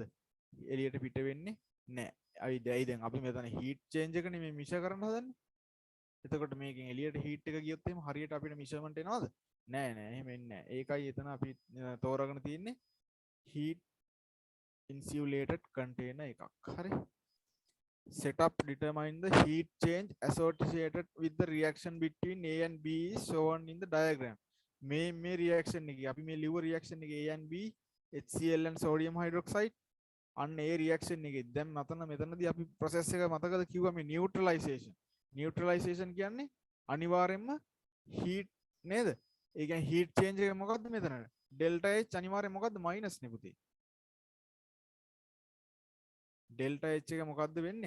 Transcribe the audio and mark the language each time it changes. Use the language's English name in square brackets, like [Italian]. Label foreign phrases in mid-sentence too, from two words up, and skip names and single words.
[Sinhala] එළියට පිට වෙන්නේ නැහැ. ඇයි දැන් අපි මෙතන [English] heat change [Sinhala] එක නෙමෙයි මිෂර් කරන්න හදන්නේ. එතකොට මේකෙන් එළියට [English] heat එක [Sinhala] ගියොත් එහෙම හරියට අපිට measurement එනවද? නෑ එහෙම එන්නේ නෑ. ඒකයි එතන අපි තෝරාගෙන තියෙන්නේ [English] heat insulated container [Sinhala] එකක්. හරි. [English] setup determine the heat change associated with the reaction between A and B is shown in the diagram. [Sinhala] මේ reaction එකේ අපි මේ ලිව්ව reaction එකේ [English] A and B HCl and sodium hydroxide [Sinhala] අන්න ඒ reaction එකේ දැන් මෙතනදී අපි process එක මතකද කිව්වා මේ neutralization කියන්නේ අනිවාර්යයෙන්ම heat නේද? ඒ කියන්නේ [English] heat change [Sinhala] එක මොකද්ද මෙතන? [English] delta H [Sinhala] අනිවාර්යයෙන් මොකද්ද? minus නේ පුතේ. [English] delta H [Sinhala] එක මොකද්ද වෙන්නේ?